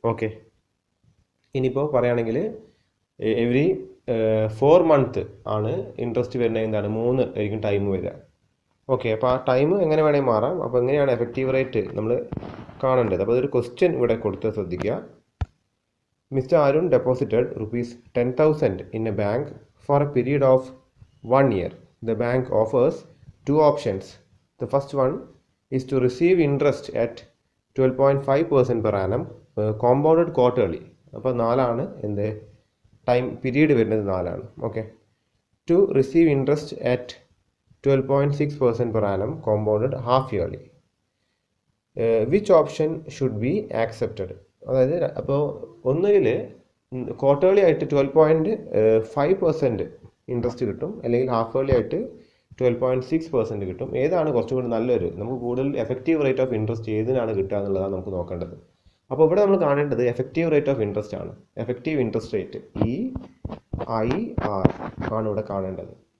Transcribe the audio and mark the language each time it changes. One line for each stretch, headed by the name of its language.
Malayalam: Okay, ഇനിയിപ്പോൾ പറയുകയാണെങ്കിൽ every 4 month ആണ് ഇൻട്രസ്റ്റ് വരുന്നത്. എന്താണ്? 3 ആയിരിക്കും ടൈം വരിക. ഓക്കെ, അപ്പോൾ ആ ടൈം എങ്ങനെ വേണമെങ്കിൽ മാറാം. അപ്പോൾ എങ്ങനെയാണ് എഫക്റ്റീവ് റേറ്റ് നമ്മൾ കാണേണ്ടത്? അപ്പോൾ അതൊരു ക്വസ്റ്റ്യൻ ഇവിടെ കൊടുത്ത് ശ്രദ്ധിക്കുക.
English: Mister Arun deposited rupees 10,000 in a bank for a period of 1 year. The bank offers 2 options. The first one is to receive interest at 12.5% per annum compounded quarterly.
Malayalam: അപ്പോൾ 4 ആണ് എന്ത് ടൈം പീരീഡ് വരുന്നത്, 4 ആണ്.
English: Okay, to receive interest at 12.6% per annum compounded half yearly. Which option should be accepted?
Malayalam: അതായത് അപ്പോൾ ഒന്നുകിൽ quarterly ആയിട്ട് 12.5% interest കിട്ടും, അല്ലെങ്കിൽ ഹാഫ് ഇയർലി ആയിട്ട് 12.6% കിട്ടും. ഏതാണ് കുറച്ചും കൂടി നല്ലൊരു, നമുക്ക് കൂടുതൽ എഫക്റ്റീവ് റേറ്റ് ഓഫ് ഇൻട്രസ്റ്റ് ഏതിനാണ് കിട്ടുക എന്നുള്ളതാണ് നമുക്ക് നോക്കേണ്ടത്. അപ്പോൾ ഇവിടെ നമ്മൾ കാണേണ്ടത് എഫക്റ്റീവ് റേറ്റ് ഓഫ് ഇൻട്രസ്റ്റ് ആണ്. എഫക്റ്റീവ് ഇൻട്രസ്റ്റ് റേറ്റ് EIR ആണ് ഇവിടെ കാണേണ്ടത്.